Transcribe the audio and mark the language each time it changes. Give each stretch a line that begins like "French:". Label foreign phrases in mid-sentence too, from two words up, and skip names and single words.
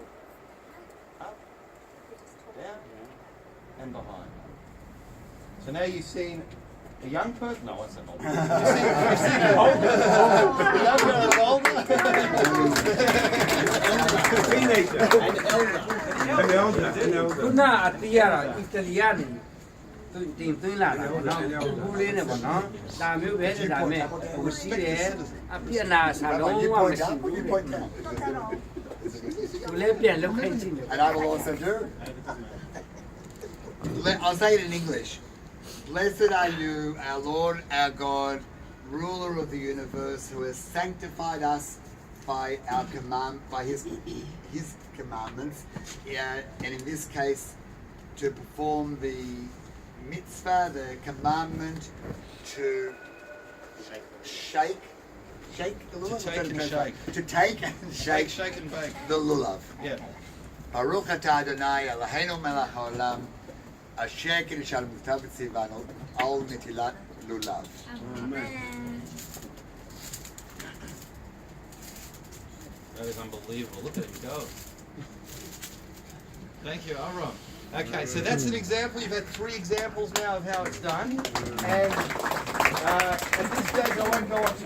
English: Up. Down. And behind. So now you've seen a young person. No, it's an old person. You've seen an older. A younger and an older. Teenager. An elder.
Burmese: ခုနအတီးရတာအီတလီကနေတင်သွင်းလာတာပေါ့နော်ဘူးလေးနဲ့ပေါ့နော်ဒါမျိုးပဲဒါမဲ့ဟိုရှိတယ်အပြစ်နာဆာလုံးဝမရှိဘူး
English: You point down.
Burmese: သူလည်းပြန်လုပ်ခိုင်းကြည့်တယ်
English: And I will also do. I'll say it in English. Blessed are you, our Lord, our God, ruler of the universe, who has sanctified us by his commandments, and in this case, to perform the mitzvah, the commandment to shake the lulav. To take and shake. To take and shake Shake and bake. the lulav. Yeah.
Hebrew: ברוך אתה אדני אלהינו מלך העולם אשר קדשנו מוטב בציוונו על נטילת לולב.
English: That is unbelievable. Look at him go. Thank you, Aram. Okay, so that's an example. You've had 3 examples now of how it's done. And at this stage, I won't go on to.